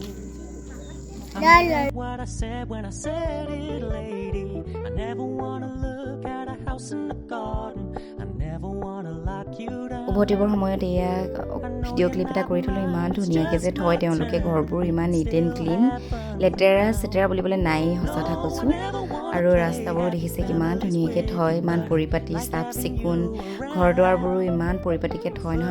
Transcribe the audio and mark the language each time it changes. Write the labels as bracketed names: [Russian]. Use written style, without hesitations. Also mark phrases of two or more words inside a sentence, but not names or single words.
[English] I meant what I said when I said it, lady. I never wanna look at a house in the garden, I never wanna lock you down. [Assamese] উভতিবৰ সময়ত এয়া ভিডিঅ' ক্লিপ এটা কৰি থ'লোঁ ইমান ধুনীয়াকৈ যে থয় তেওঁলোকে ঘৰবোৰ ইমান [English] neat and clean [Assamese] লেতেৰা চেতেৰা বুলিবলৈ নাই সঁচা কথা কৈছোঁ আৰু ৰাস্তাবোৰো দেখিছে কিমান ধুনীয়াকৈ থয়, ইমান পৰিপাটি চাফ চিকুণ, ঘৰ দুৱাৰবোৰো ইমান পৰিপাটিকৈ থয় নহয়।